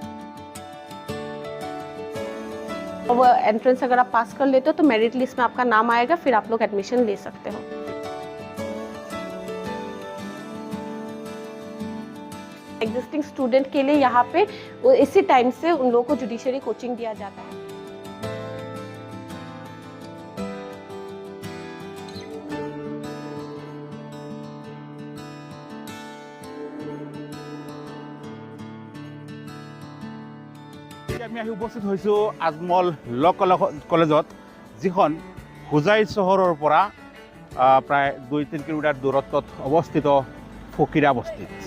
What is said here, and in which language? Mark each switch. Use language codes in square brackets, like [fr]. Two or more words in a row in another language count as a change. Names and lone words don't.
[hi] और वो एंट्रेंस अगर आप पास कर लेते हो तो [en] merit list [hi] में आपका नाम आएगा, फिर आप लोग एडमिशन ले सकते हो। [en] existing student [hi] के लिए यहाँ पे इसी टाइम से उन लोगों को [en] judiciary coaching [hi] दिया जाता है। [as] আমি আহি উপস্থিত হৈছোঁ আজমল ল কলেজত, যিখন হোজাই চহৰৰ পৰা প্ৰায় 2-3 কিলোমিটাৰ দূৰত্বত অৱস্থিত ফকিৰা বস্তিত।